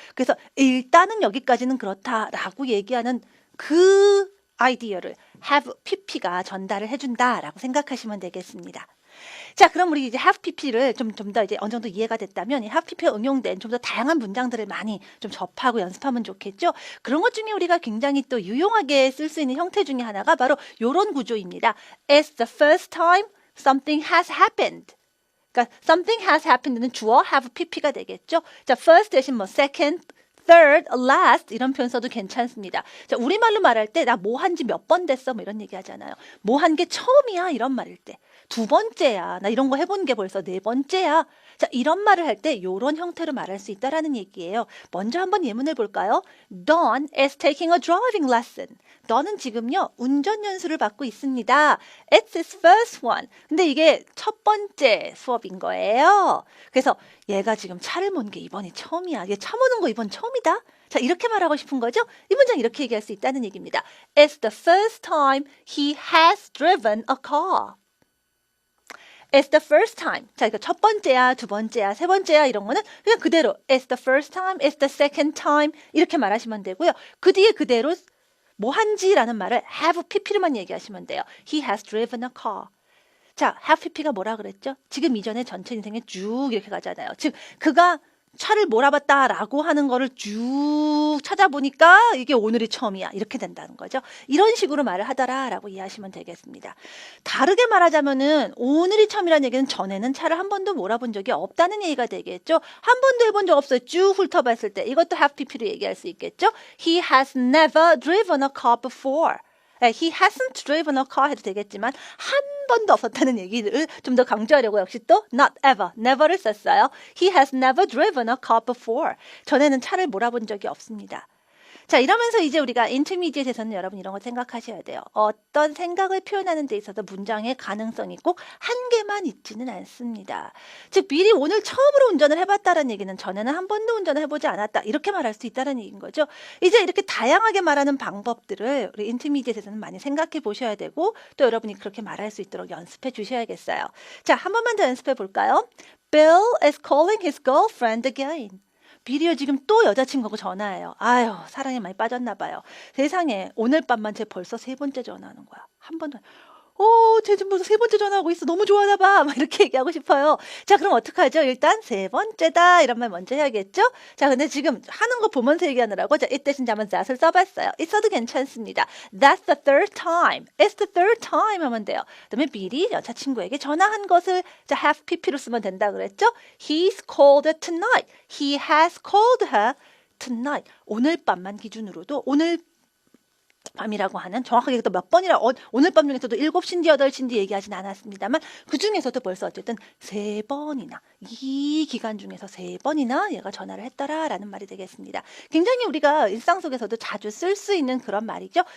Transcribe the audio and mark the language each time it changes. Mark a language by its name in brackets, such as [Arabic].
[Korean] 그래서 일단은 여기까지는 그렇다라고 얘기하는 그 아이디어를 have pp가 전달을 해준다라고 생각하시면 되겠습니다. 자, 그럼 우리 이제 have pp를 좀 더 이제 어느 정도 이해가 됐다면 이 have pp가 응용된 좀 더 다양한 문장들을 많이 좀 접하고 연습하면 좋겠죠. 그런 것 중에 우리가 굉장히 또 유용하게 쓸 수 있는 형태 중에 하나가 바로 이런 구조입니다. [English] It's the first time something has happened. [Korean] 그러니까 [English] something has happened [Korean] 는 주어 have pp가 되겠죠. 자, first 대신 뭐 second, third, last 이런 표현 써도 괜찮습니다. 자, 우리말로 말할 때 나 뭐 한 지 몇 번 됐어 뭐 이런 얘기 하잖아요. 뭐 한 게 처음이야 이런 말일 때. 2번째야. 나 이런 거 해본 게 벌써 4번째야. 자, 이런 말을 할 때 이런 형태로 말할 수 있다라는 얘기예요. 먼저 한번 예문을 볼까요? [English] Dawn is taking a driving lesson. [Korean] 너는 지금요 운전 연수를 받고 있습니다. [English] It's his first one. [Korean] 근데 이게 첫 번째 수업인 거예요. 그래서 얘가 지금 차를 몬 게 이번이 처음이야. 얘 차 모는 거 이번 처음이다. 자, 이렇게 말하고 싶은 거죠? 이 문장 이렇게 얘기할 수 있다는 얘기입니다. [English] It's the first time he has driven a car. It's the first time. [Korean] 자, 이거 첫 번째야, 두 번째야, 세 번째야 이런 거는 그냥 그대로 [English] It's the first time, it's the second time [Korean] 이렇게 말하시면 되고요. 그 뒤에 그대로 뭐 한지라는 말을 have pp로만 얘기하시면 돼요. [English] He has driven a car. [Korean] 자, have pp가 뭐라 그랬죠? 지금 이전에 전체 인생에 쭉 이렇게 가잖아요. 즉, 그가 차를 몰아봤다라고 하는 거를 쭉 찾아보니까 이게 오늘이 처음이야. 이렇게 된다는 거죠. 이런 식으로 말을 하더라라고 이해하시면 되겠습니다. 다르게 말하자면은 오늘이 처음이라는 얘기는 전에는 차를 한 번도 몰아본 적이 없다는 얘기가 되겠죠. 한 번도 해본 적 없어요. 쭉 훑어봤을 때. 이것도 have pp로 얘기할 수 있겠죠. [English] He has never driven a car before. He hasn't driven a car [Korean] 해도 되겠지만 한 번도 없었다는 얘기를 좀 더 강조하려고 역시 또 not ever, never를 썼어요. [English] He has never driven a car before. [Korean] 전에는 차를 몰아본 적이 없습니다. 자, 이러면서 이제 우리가 intermediate에서는 여러분 이런 거 생각하셔야 돼요. 어떤 생각을 표현하는 데 있어서 문장의 가능성이 꼭 한 개만 있지는 않습니다. 즉 미리 오늘 처음으로 운전을 해봤다는 얘기는 전에는 한 번도 운전을 해보지 않았다. 이렇게 말할 수 있다는 얘기인 거죠. 이제 이렇게 다양하게 말하는 방법들을 우리 intermediate에서는 많이 생각해 보셔야 되고 또 여러분이 그렇게 말할 수 있도록 연습해 주셔야겠어요. 자, 한 번만 더 연습해 볼까요? [English] Bill is calling his girlfriend again. [Korean] 빌이요 지금 또 여자친구하고 전화해요. 아유, 사랑에 많이 빠졌나 봐요. 세상에 오늘 밤만 쟤 벌써 3번째 전화하는 거야. 한 번도 쟤 지금 벌써 세 번째 전화하고 있어. 너무 좋아하나 봐. 막 이렇게 얘기하고 싶어요. 자, 그럼 어떡하죠? 일단 세 번째다. 이런 말 먼저 해야겠죠? 자, 근데 지금 하는 거 보면서 얘기하느라고 자, it 대신 한번 that을 써봤어요. 있어도 괜찮습니다. [English] That's the third time. It's the third time [Korean] 하면 돼요. 그다음에 미리 여자친구에게 전화한 것을 자, have pp로 쓰면 된다 그랬죠? [English] He's called her tonight. He has called her tonight. [Korean] 오늘 밤만 기준으로도 오늘 밤이라고 하는 정확하게 또 몇 번이라 오늘 밤 중에서도 7시인지 8시인지 얘기하진 않았습니다만 그 중에서도 벌써 어쨌든 3번이나 이 기간 중에서 3번이나 얘가 전화를 했더라라는 말이 되겠습니다. 굉장히 우리가 일상 속에서도 자주 쓸 수 있는 그런 말이죠.